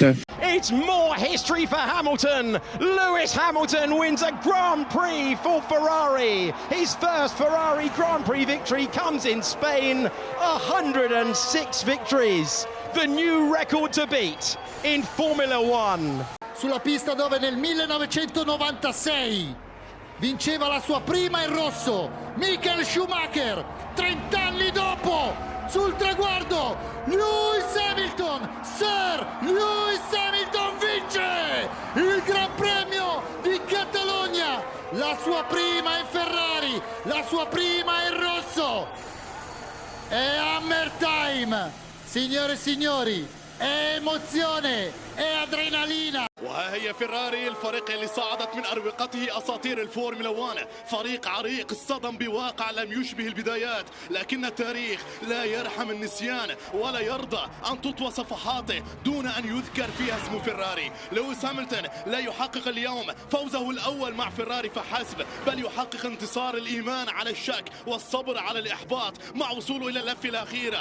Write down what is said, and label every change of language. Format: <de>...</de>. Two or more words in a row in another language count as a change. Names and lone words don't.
<en>It's more history for Hamilton. Lewis Hamilton wins a Grand Prix for Ferrari. His first Ferrari Grand Prix victory comes in Spain. 106 victories. The new record to beat in Formula One.</en> <it>Sulla pista dove nel 1996 vinceva la sua prima in rosso Michael Schumacher. 30 anni dopo, sul traguardo, Lewis Hamilton, Sir Lewis Hamilton vince il Gran Premio di Catalogna, la sua prima in Ferrari, la sua prima in rosso. È</it> <en>Hammer time,</en> <it>signore e signori, è emozione, e adrenalina.</it> <ar>وها هي فيراري، الفريق اللي صعدت من أروقته أساطير الفورمولا 1، فريق عريق اصطدم بواقع لم يشبه البدايات، لكن التاريخ لا يرحم النسيان ولا يرضى أن تطوى صفحاته دون أن يذكر فيها اسم فيراري. لويس هاملتون لا يحقق اليوم فوزه الأول مع فيراري فحسب، بل يحقق انتصار الإيمان على الشك والصبر على الإحباط مع وصوله إلى اللفة الأخيرة.</ar>